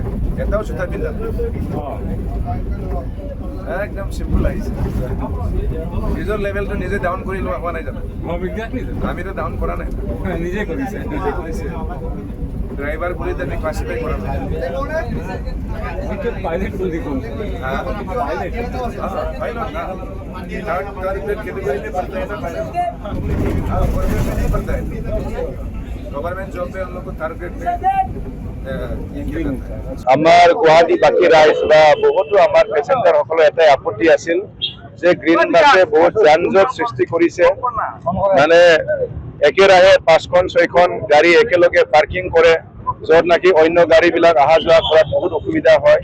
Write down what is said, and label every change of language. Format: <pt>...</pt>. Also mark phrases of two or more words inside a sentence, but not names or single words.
<as>এটাও জোতা পিন্ধা একদম চিম্পল আহিছে। নিজৰ লেভেলটো নিজে ডাউন কৰি লোৱা হোৱা নাই জানো? আমিতো ডাউন কৰা নাই, নিজে কৰিছে। ড্ৰাইভাৰ বুলি আমি ক্লাছিফাই কৰা নাই। পাইলট বুলি কোন?</as> <hi>पायलट ना</hi> <en>third category</en> <hi>में पड़ता है ना पायलट। हाँ गवर्नमेंट में नहीं पड़ता है,</hi> <en>government job</en> <hi>पे हम लोग को</hi> <en>third grade</en> <hi>में</hi> <as>আমাৰ গুৱাহাটী বাকী ৰাইজ বা বহুতো আমাৰ পেচেঞ্জাৰসকলৰ এটাই আপত্তি আছিল যে গ্ৰীণ বাছে বহুত যান জঁট সৃষ্টি কৰিছে। মানে একেৰাহে 5খন 6খন গাড়ী একেলগে পাৰ্কিং কৰে, য'ত নাকি অন্য গাড়ীবিলাক অহা যোৱা কৰাত বহুত অসুবিধা হয়।</as>